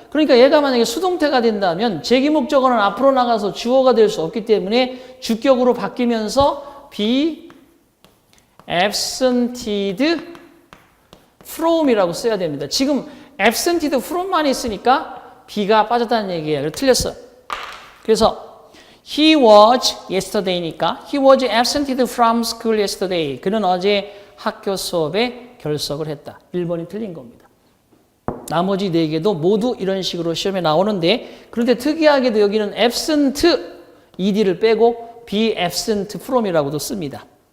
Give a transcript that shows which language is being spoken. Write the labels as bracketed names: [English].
[Korean] 그러니까 얘가 만약에 수동태가 된다면 제기 목적어는 앞으로 나가서 주어가 될 수 없기 때문에 주격으로 바뀌면서 [English] be absented from [Korean] 이라고 써야 됩니다. 지금 [English] absented from [Korean] 만 있으니까 be가 빠졌다는 얘기예요. 틀렸어요. 그래서 [English] he was yesterday니까 he was absented from school yesterday. [Korean] 그는 어제 학교 수업에 결석을 했다. 1번이 틀린 겁니다. 나머지 4개도 모두 이런 식으로 시험에 나오는데 그런데 특이하게도 여기는 absent ed를 빼고 [English] be absent from [Korean] 이라고도 씁니다.